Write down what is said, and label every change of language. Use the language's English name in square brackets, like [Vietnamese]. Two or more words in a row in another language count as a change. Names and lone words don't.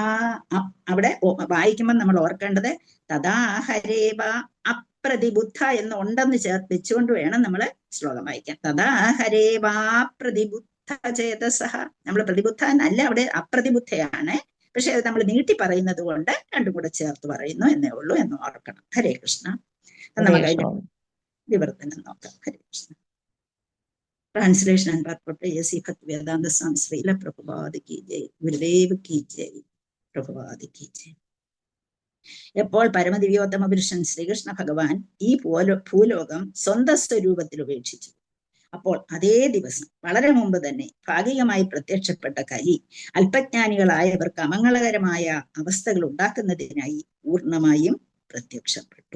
[Malayalam] അവിടെ വായിക്കുമ്പോൾ നമ്മൾ ഓർക്കേണ്ടത് [Sanskrit] തദാ ഹരേവാ അപ്രതിബുദ്ധ [Malayalam] എന്ന് ഉണ്ടെന്ന് വെച്ചുകൊണ്ട് വേണം നമ്മൾ ശ്ലോകം വായിക്കാൻ. [Sanskrit] തദാ ഹരേവാ പ്രതിബുദ്ധ ചേതസഃ. [Malayalam] നമ്മൾ പ്രതിബുദ്ധ എന്നല്ല, അവിടെ അപ്രതിബുദ്ധയാണ്. പക്ഷെ അത് നമ്മൾ നീട്ടി പറയുന്നത് കൊണ്ട് രണ്ടും കൂടെ ചേർത്ത് പറയുന്നു എന്നേ ഉള്ളൂ എന്ന് ഓർക്കണം. ഹരേ കൃഷ്ണ. നമുക്ക് വിവർത്തനം നോക്കാം. ഹരേ കൃഷ്ണ. [English] translation and purport A.C. Bhaktivedanta Swami Srila Prabhupada [Hindi] की जय. गुरुदेव की जय। प्रभुपाद की जय. [Malayalam] എപ്പോൾ പരമദിവ്യോത്തമ പുരുഷൻ ശ്രീകൃഷ്ണ ഭഗവാൻ ഈ ഭൂലോകം സ്വന്തം സ്വരൂപത്തിൽ ഉപേക്ഷിച്ചു, അപ്പോൾ അതേ ദിവസം വളരെ മുമ്പ് തന്നെ ഭാഗികമായി പ്രത്യക്ഷപ്പെട്ട കലി അല്പജ്ഞാനികളായവർക്ക് അമംഗളകരമായ അവസ്ഥകൾ ഉണ്ടാക്കുന്നതിനായി പൂർണ്ണമായും പ്രത്യക്ഷപ്പെട്ടു.